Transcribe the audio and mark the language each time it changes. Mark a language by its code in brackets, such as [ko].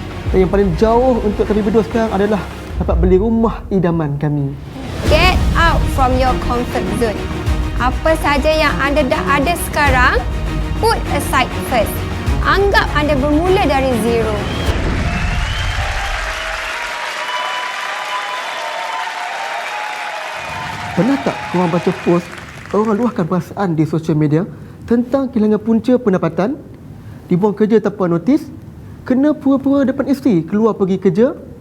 [ms] Dan yang paling jauh untuk kami berdua sekarang adalah dapat beli rumah idaman kami. [en] Get out from your comfort zone. [ms] Apa saja yang anda dah ada sekarang, [en] put aside first. [ms] Anggap anda bermula dari zero. Pernah tak korang baca post orang luahkan perasaan di sosial media tentang kehilangan punca pendapatan, dibuang kerja tanpa notis, kena pura-pura depan isteri keluar pergi kerja?